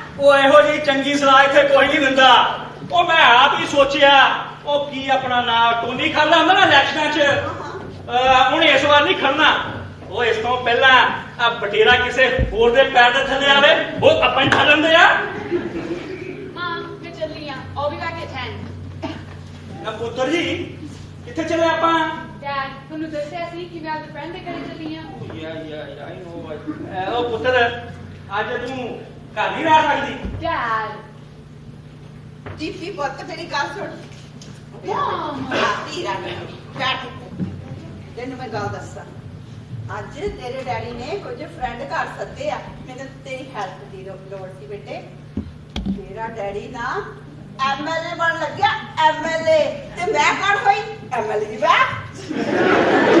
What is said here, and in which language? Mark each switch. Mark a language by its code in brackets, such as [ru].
[pa] ਉਹ ਇਹੋ ਜੀ ਚੰਗੀ ਸਲਾਹ ਇੱਥੇ ਕੋਈ ਨਹੀਂ ਦਿੰਦਾ ਉਹ ਮੈਂ ਆਪ ਹੀ ਸੋਚਿਆ ਉਹ ਕੀ ਆਪਣਾ ਨਾਂ ਟੋਨੀ ਖੜਨਾ ਹੁੰਦਾ ਨਾ ਇਲੈਕਸ਼ਨਾਂ 'ਚ ਹੁਣ ਇਸ ਵਾਰ ਨਹੀਂ ਖੜਨਾ ਉਹ ਇਸ ਤੋਂ ਪਹਿਲਾਂ ਆ ਬਟੇਰਾ ਕਿਸੇ ਹੋਰ ਦੇ ਪੈਰ ਦੇ ਥੱਲੇ ਆਵੇ ਉਹ ਆਪਾਂ ਹੀ ਖੜ ਲੈਂਦੇ ਆ [en] Mom, [pa] ਮੈਂ ਚੱਲੀ ਆ [en] I'll be back at 10 [pa] ਨਾ ਪੁੱਤਰ ਜੀ ਕਿੱਥੇ ਚਲੇ ਆਪਾਂ Dad, ਤੁਹਾਨੂੰ ਦੱਸਿਆ ਸੀ ਕਿ ਮੈਂ ਆਪਣੇ ਫਰੈਂਡ ਦੇ ਘਰੇ ਚੱਲੀ ਆ [en] ਯਾ ਆਈ ਨੋ [pa] ਉਹ ਪੁੱਤਰ ਅੱਜ ਤੂੰ ਘਰ ਨਹੀਂ ਰਹਿ ਸਕਦੀ [en] Dad, [pa] ਦੀਪੀ ਪੁੱਤ ਮੇਰੀ ਗੱਲ ਸੁਣ [en] Mom, [pa] ਧੀਰਾ ਬੈਠ ਤੈਨੂੰ ਮੈਂ ਗੱਲ ਦੱਸਾਂ ਅੱਜ ਤੇਰੇ ਡੈਡੀ ਨੇ ਕੁਝ ਫਰੈਂਡ ਘਰ ਸੱਦੇ ਆ ਮੈਨੂੰ ਤੇਰੀ ਹੈਲਪ ਦੀ ਲੋੜ ਸੀ ਬੇਟੇ ਮੇਰਾ ਡੈਡੀ ਨਾ ਐਮਐਲਏ ਬਣ ਲੱਗਿਆ ਐਮਐਲਏ ਤੇ ਮੈਂ ਕੌਣ ਹੋਈ ਐਮਐਲਏ ਦੀ ਬੈਠ